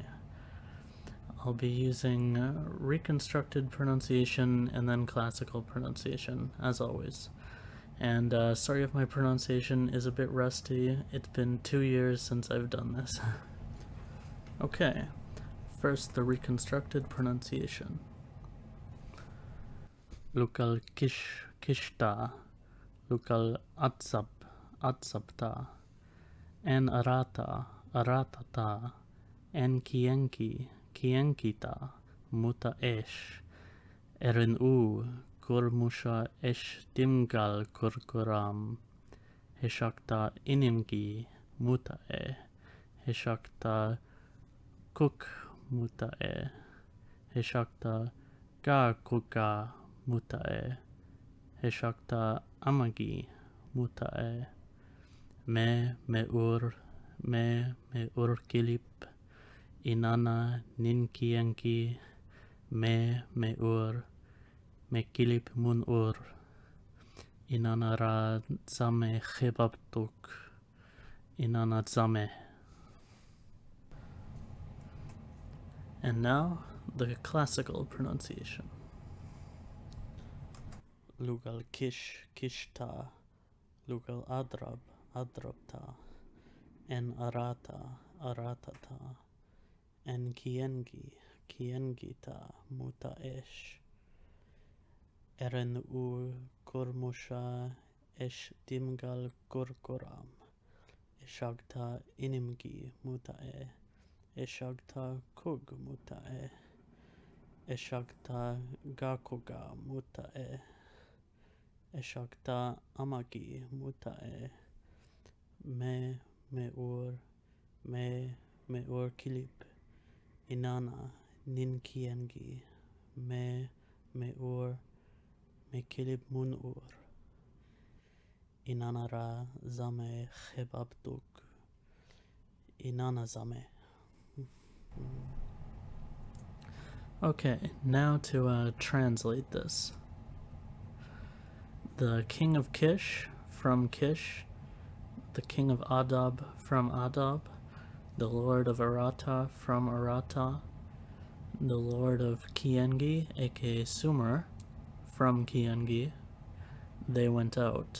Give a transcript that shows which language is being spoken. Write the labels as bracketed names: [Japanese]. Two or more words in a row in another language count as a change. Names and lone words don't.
[English] I'll be using reconstructed pronunciation and then classical pronunciation, as always. And sorry if my pronunciation is a bit rusty. It's been 2 years since I've done this. Okay, first the reconstructed pronunciation. [Sumerian] Lukal kishta, lukal atsabta, en aratata, en kienkita, muta esh, erin kurmusha esh dimgal kurkuram, heshakta inimgi muta heshakta kuk muta heshakta ga kuka muta heshakta amagi muta me ur kilip inana ninkienki me ur me kilip mun ur inana ra zame khebabtuk inana zame. [English] And now, the classical pronunciation. [Sumerian] Lugal kishta, lugal adrabta, en aratata, en kiengita muta esh, eren kurmusha esh dimgal kurkuram, eshagta inimgi muta eshagta kug muta eshagta gakuga muta eshagta amagi muta me ur kilip inana ninkiengi me ur me kilip mun ur inana ra zame khebabduk inana zame. [English] Okay, now to translate this. The king of Kish from Kish, the king of Adab from Adab, the lord of Arata from Arata, the lord of Kiengi, aka Sumer, from Kiengi, they went out.